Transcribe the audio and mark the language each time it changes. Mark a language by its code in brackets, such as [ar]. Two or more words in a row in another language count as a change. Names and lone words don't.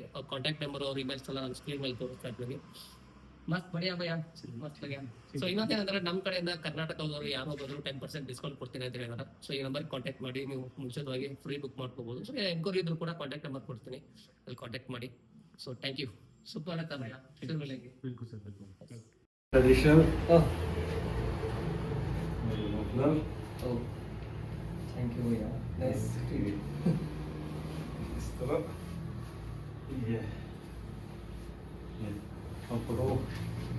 [kn] ಅವ್ರ [en] contact number, [kn] ಅವ್ರ ಇಮೇಲ್ಸ್ ಎಲ್ಲ ನಾನು ಸ್ಕ್ರೀನ್ ಮೇಲೆ ತೋರಿಸ್ತಾ ಇರ್ತೀನಿ. [hi] मस्त बढ़िया भाई, मस्त आग्या. [kn] ಸೊ ಇನ್ನೊಂದೇನಂದ್ರೆ ನಮ್ಮ ಕಡೆಯಿಂದ ಕರ್ನಾಟಕದವರು ಯಾರೋ ಬಂದ್ರು 10% ಡಿಸ್ಕೌಂಟ್ ಕೊಡ್ತೀನಿ ಅಂತ ಹೇಳಿದಾರೆ. ಸೊ ಈ [en] number contact [kn] ಮಾಡಿ ನೀವು ಮುಂಚಿತವಾಗಿ [en] free book [kn] ಮಾಡ್ಕೋಬಹುದು. ಸೊ ಎಂಕ್ವೈರಿ ಇದ್ರು ಕೂಡ [en] contact number [kn] ಕೊಡ್ತೀನಿ, ಅಲ್ಲಿ ಕಾಂಟ್ಯಾಕ್ಟ್ ಮಾಡಿ. [en] so thank you. [kn] ಸೂಪರ್ ಆಯ್ತಾ ಭಯ? [en] ट्रेडिशनल thank you भैया, nice to you. [hi] इस तरह ये अब